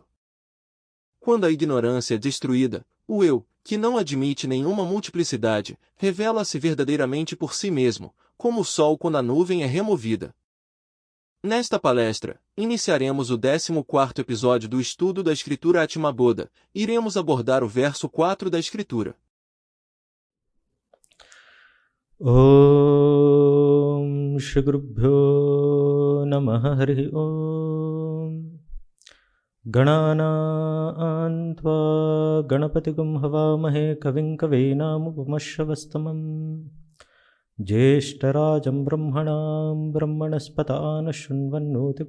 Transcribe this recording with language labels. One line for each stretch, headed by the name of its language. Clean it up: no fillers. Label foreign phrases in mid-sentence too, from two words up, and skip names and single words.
Portuguese: Quando a ignorância é destruída, o eu, que não admite nenhuma multiplicidade, revela-se verdadeiramente por si mesmo, como o sol quando a nuvem é removida. Nesta palestra, iniciaremos o 14º episódio do estudo da escritura Atmabodha. Iremos abordar o verso 4 da escritura.
Sanskrit: Om Shri Gurubhyo Namaha Hari Om Ganana Antva Ganapatigum Havamahe Kavim Kavinam Upamashravastamam Jeshtarajam Brahmanam Brahmanaspatana Shunvannoti